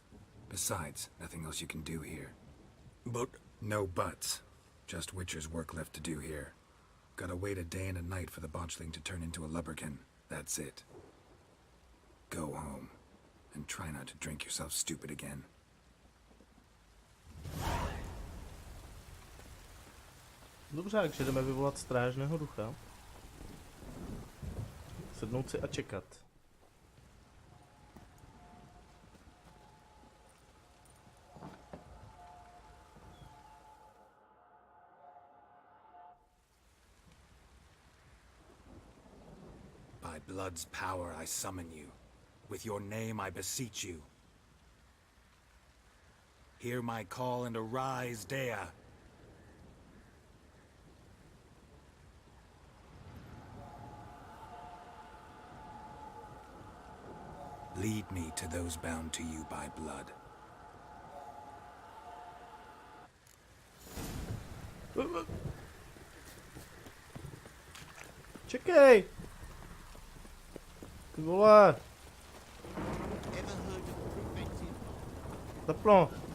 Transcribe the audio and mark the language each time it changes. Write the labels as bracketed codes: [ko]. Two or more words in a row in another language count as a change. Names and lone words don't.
[en] Besides, nothing else you can do here. But No buts. Just Witcher's work left to do here. Gotta wait a day and a night for the botchling to turn into a lubberkin. That's it. Go home. And try not to drink yourself stupid again. [cs] Dobře, takže jdeme vyvolat strážného ducha. Sednout si a čekat. [en] By blood's power I summon you. With your name I beseech you. Hear my call and arise, Dea. Lead me to those bound to you by blood. [cs] Čekej! Ty vole! Zapno!